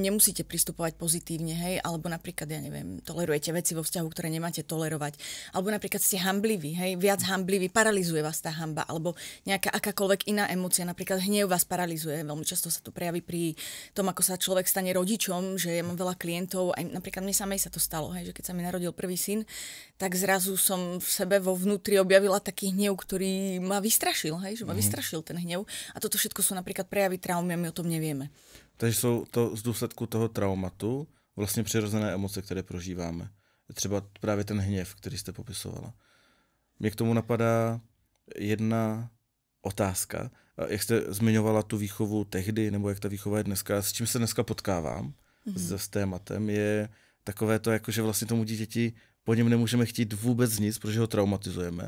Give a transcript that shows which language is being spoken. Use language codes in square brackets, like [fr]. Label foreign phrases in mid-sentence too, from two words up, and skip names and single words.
[sk] nemusíte pristupovať pozitívne, hej, alebo napríklad, ja neviem, tolerujete veci vo vzťahu, ktoré nemáte tolerovať, alebo napríklad ste hanbliví, hej, viac hanbliví, paralizuje vás tá hanba, alebo nejaká akákoľvek iná emócia, napríklad hnev vás paralizuje, veľmi často sa to prejaví pri tom, ako sa človek stane rodičom, že ja mám veľa klientov, aj napríklad mne samej sa to stalo, hej, že keď sa mi narodil prvý syn, tak zrazu som v sebe vo vnútri objavila taký hnev, ktorý ma vystrašil, hej, že ma vystrašil ten hnev a toto všetko sú napríklad prejavy traumy. My o tom nevieme. [cs] Takže jsou to z důsledku toho traumatu vlastně přirozené emoce, které prožíváme. Třeba právě ten hněv, který jste popisovala. Mě k tomu napadá jedna otázka. Jak jste zmiňovala tu výchovu tehdy, nebo jak ta výchova je dneska, s čím se dneska potkávám s tématem, je takové to, jako že vlastně tomu dítěti po něm nemůžeme chtít vůbec nic, protože ho traumatizujeme.